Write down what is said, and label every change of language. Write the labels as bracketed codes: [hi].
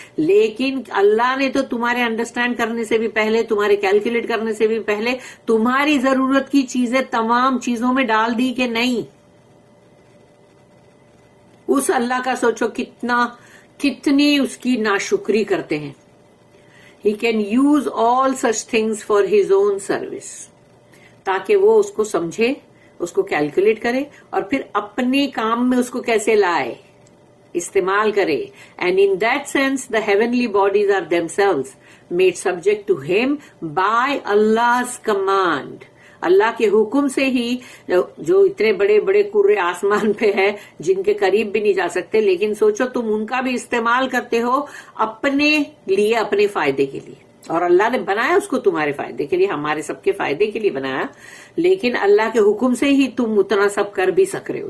[ur] لیکن اللہ نے تو تمہارے انڈرسٹینڈ کرنے سے بھی پہلے، تمہارے کیلکولیٹ کرنے سے بھی پہلے تمہاری ضرورت کی چیزیں تمام چیزوں میں ڈال دی کہ نہیں. اس اللہ کا سوچو کتنی اس کی ناشکری کرتے ہیں. [en] He can use all such things for his own service. [ur] تاکہ وہ اس کو سمجھے، اس کو کیلکولیٹ کرے اور پھر اپنے کام میں اس کو کیسے لائے، استعمال کرے. [en] And in that sense, the heavenly bodies are themselves made subject to him by Allah's command. [ur] اللہ کے حکم سے ہی، جو اتنے بڑے بڑے کرے آسمان پہ ہے جن کے قریب بھی نہیں جا سکتے، لیکن سوچو تم ان کا بھی استعمال کرتے ہو اپنے لیے، اپنے فائدے کے لیے. اور اللہ نے بنایا اس کو تمہارے فائدے کے لیے، ہمارے سب کے فائدے کے لیے بنایا، لیکن اللہ کے حکم سے ہی تم اتنا سب کر بھی سک رہے ہو.